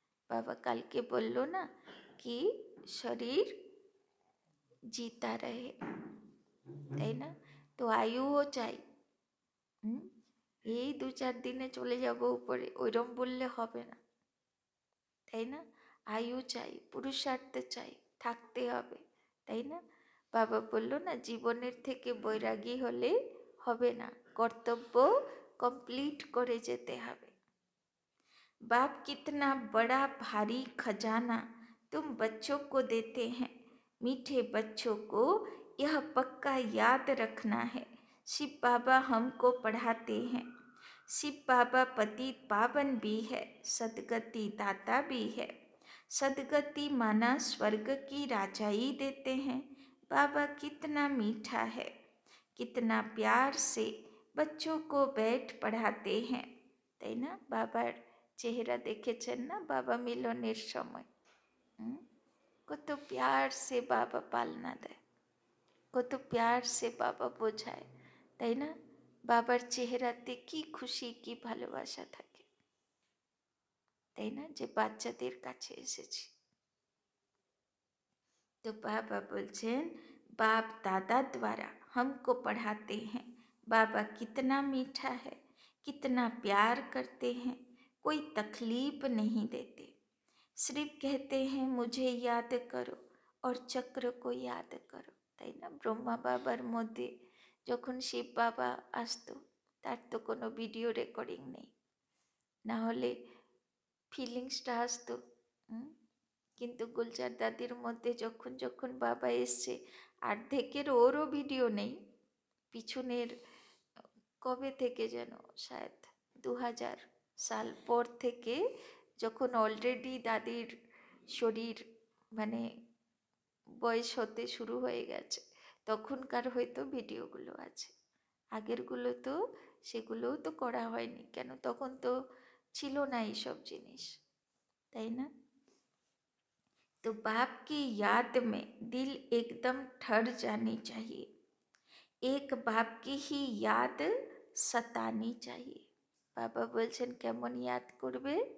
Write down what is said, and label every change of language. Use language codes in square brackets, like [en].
[hi] बाबा कल के बोलो ना कि शरीर जीता रहे, [bn] তাই না? তো আয়ুও চাই। এই 2-4 দিনে চলে যাব উপরে, ওইরকম বললে হবে না, তাই না? আয়ু চাই, পুরুষার্থ চাই, থাকতে হবে, তাই না? বাবা বললো না জীবনের থেকে বৈরাগী হলে হবে না, কর্তব্য কমপ্লিট করে যেতে হবে। [hi] बाप कितना बड़ा भारी खजाना तुम बच्चों को देते हैं, मीठे बच्चों को यह पक्का याद रखना है। शिव बाबा हमको पढ़ाते हैं। शिव बाबा पतित पावन भी है, सदगति दाता भी है। सदगति माना स्वर्ग की राजाई देते हैं। बाबा कितना मीठा है, कितना प्यार से बच्चों को बैठ पढ़ाते हैं, [bn] তাই না? বাবার চেহারা দেখেছেন না বাবা মিলনের সময়? কত প্যার সে বাবা পালনা দেয়, কত প্যার সে বাবা বোঝায়, তাই না? বাবার চেহারাতে কি খুশি কি ভালোবাসা থাকে, তাই না? যে বাচ্চাদের কাছে এসেছি। [hi] तो बाबा बोलছেন बाप दादा द्वारा हमको पढ़ाते हैं। बाबा कितना मीठा है, कितना प्यार करते हैं, कोई तकलीफ नहीं देते। सिर्फ कहते हैं मुझे याद करो और चक्र को याद करो, [bn] তাই না? ব্রহ্মা বাবার মধ্যে যখন শিব বাবা আসতো তার তো কোনো ভিডিও রেকর্ডিং নেই, না হলে ফিলিংসটা আসতো। কিন্তু গুলজার দাদির মধ্যে যখন যখন বাবা এসছে অর্ধেকের ওরও ভিডিও নেই, পিছনের কবে থেকে যেন শায়দ 2000 সাল পর থেকে যখন অলরেডি দাদির শরীর মানে বয়স হতে শুরু হয়ে গেছে তখনকার হয়তো ভিডিওগুলো আছে, আগেরগুলো তো সেগুলোও তো করা হয়নি, কেন তখন তো ছিল না এইসব জিনিস, তাই না? [hi] तो बाप की याद में दिल एकदम ठहर जानी चाहिए, एक बाप की ही याद सतानी चाहिए। [bn] बाबा बोलছেন কেমন याद করবে?